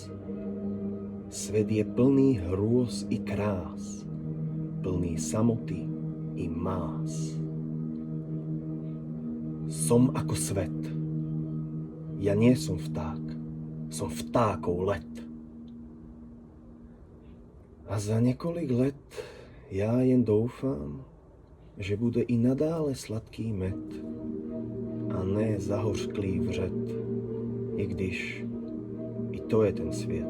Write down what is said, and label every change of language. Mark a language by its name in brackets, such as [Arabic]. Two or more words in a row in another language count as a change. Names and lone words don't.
[Slovak] Svet je plný hrôz i krás, plný samoty i más. Som ako svet. Ja nie som vták, som vtákov let. [Czech] A za niekoľk let ja jen doufám, že bude i nadále sladký med a ne zahořklý vřet, i když i to je ten svět.